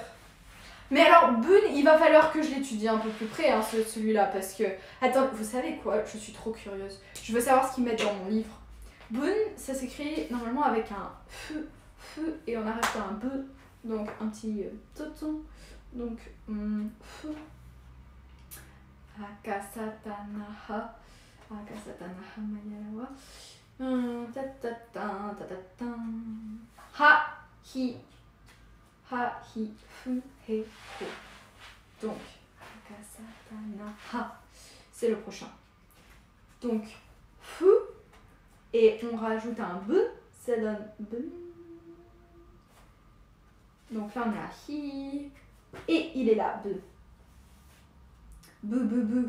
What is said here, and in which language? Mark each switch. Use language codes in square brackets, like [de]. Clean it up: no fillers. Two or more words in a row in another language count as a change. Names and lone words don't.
[fr] Mais alors, Bun, il va falloir que je l'étudie un peu plus près, hein, celui-là, parce que... Attends, vous savez quoi? Je suis trop curieuse. Je veux savoir ce qu'ils mettent dans mon livre. Bun, ça s'écrit normalement avec un feu, et on arrête un be, donc un petit toton. Donc, feu. [ja] Akasatanaha. Akasatanaha mayarawa. Ha, hi. Ha, hi, fu, he, ho. [fr] Donc, akasatanaha. C'est le prochain. Donc, fu. Et on rajoute un b, ça donne b. Donc là on est à hi. Et il est là, b. B.